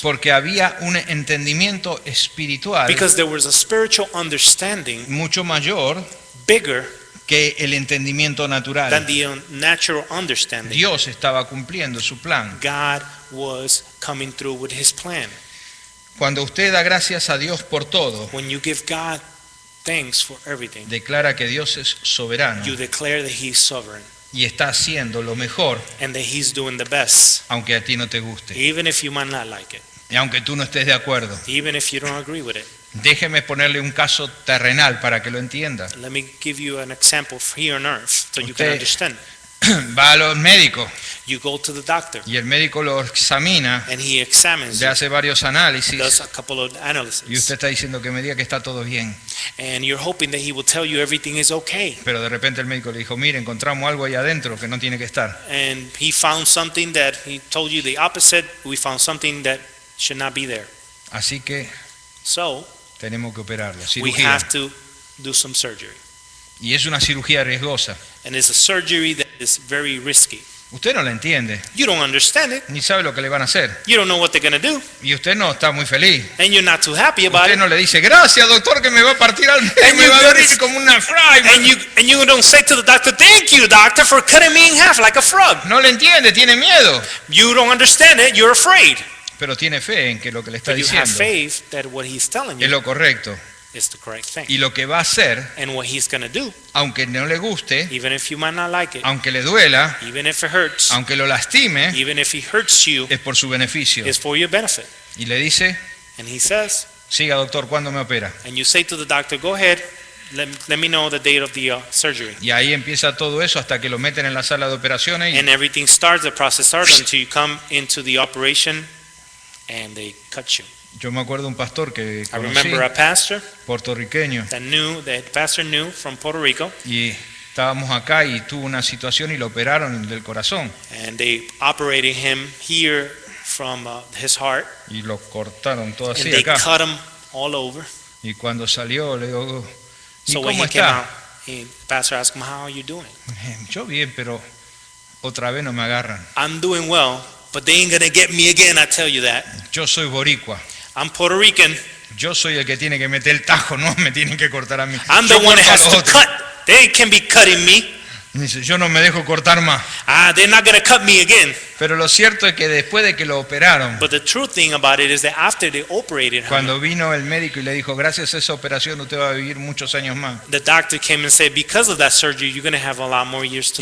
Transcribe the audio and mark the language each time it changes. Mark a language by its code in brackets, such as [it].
[es] porque había un entendimiento espiritual [en] because there was a spiritual understanding [es] mucho mayor [en] bigger [es] que el entendimiento [en] than [es] natural. [en] the natural understanding. [es] Dios estaba cumpliendo su plan. [en] God was coming through with his plan. [es] Cuando usted da gracias a Dios por todo, [en] When you give God thanks for everything, [es] declara que Dios es soberano [en] you declare that he's sovereign [es] y está haciendo lo mejor, [en] and that he's doing the best, [es] aunque a ti no te guste, [en] even if you might not like it, [es] y aunque tú no estés de acuerdo. [en] even if you don't agree with it. [es] Déjeme ponerle un caso terrenal para que lo entienda. [en] Let me give you an example here on earth so you can [es] Usted- [en] understand. [es] Va al médico [en] You go to the doctor [es] y el médico lo examina, [en] and he examines [es] le [en] you, [es] hace varios análisis [en] does a couple of [es] y [en] analyses, [es] usted está diciendo que me diga que está todo bien. [en] and you're hoping that he will tell you everything is okay. [es] Pero de repente el médico le dijo: mire, encontramos algo ahí adentro que no tiene que estar. [en] And he found something that he told you the opposite. We found something that should not be there. [es] Así que [en] So [es] tenemos que operarlo. [en] we [es] Cirugía. [en] have to do some surgery. [es] Y es una cirugía riesgosa. [en] And it's a surgery that is very risky. [es] Usted no la entiende, [en] You don't understand it. [es] ni sabe lo que le van a hacer. [en] You don't know what they're going to do. [es] Y usted no está muy feliz. [en] And you're not too happy about [es] Usted [en] it. [es] no le dice, gracias doctor que me va a partir al medio, [en] And [es] me [en] you [es] va a [en] go [es] abrir [en] to- [es] como una fry. [en] And you don't say to the doctor, thank you, doctor, for cutting me in half like a frog. [es] No le entiende, tiene miedo. [en] You don't understand it. You're afraid. [es] Pero tiene fe en que lo que le está [en] But you have [es] diciendo [en] faith that what he's telling [es] es [en] you [es] lo correcto. [en] is the correct thing. [es] Y lo que va a hacer, [en] And what he's going to do, [es] aunque no le guste, [en] even if you might not like it, [es] aunque le duela, [en] even if it hurts, [es] aunque lo lastime, [en] even if he hurts you, [es] es por su beneficio. [en] is for your benefit. [es] Y le dice, [en] And he says, [es] siga doctor, ¿cuándo me opera? [en] and you say to the doctor, go ahead, let me know the date of the surgery. [es] Y ahí empieza todo eso hasta que lo meten en la sala de operaciones [en] And everything starts, the process starts until you come into the operation and they cut you. [es] yo me acuerdo de un pastor que [en] I [es] conocí, [en] remember a pastor [es] puertorriqueño, [en] that pastor knew from Puerto Rico, [es] y estábamos acá y tuvo una situación y lo operaron del corazón [en] and they operated him here from his heart, [es] y lo cortaron todo [en] and [es] así [en] they [es] acá. [en] cut him all over. [es] Y cuando salió le digo, ¿y [en] So when [es] cómo [en] he came out, [es] está? [en] the pastor asked him, how are you doing? [es] Yo bien, pero otra vez no me agarran. [en] I'm doing well, but they ain't gonna get me again, I tell you that. [es] Yo soy boricua. [en] I'm Puerto Rican. [es] Yo soy el que tiene que meter el tajo, no me tienen que cortar a mí. [en] I'm the [es] Yo [en] one that [es] corto a [en] has [es] los [en] to [es] otros. [en] cut. They can be cutting me. [es] Y dice, yo no me dejo cortar más. [en] They're not gonna cut me again. [es] Pero lo cierto es que después de que lo operaron, [en] But the true thing about it is that after they operated him, [es] cuando vino el médico y le dijo, gracias a esa operación usted va a vivir muchos años más. [en] the doctor came and said, because of that surgery, you're gonna have a lot more years to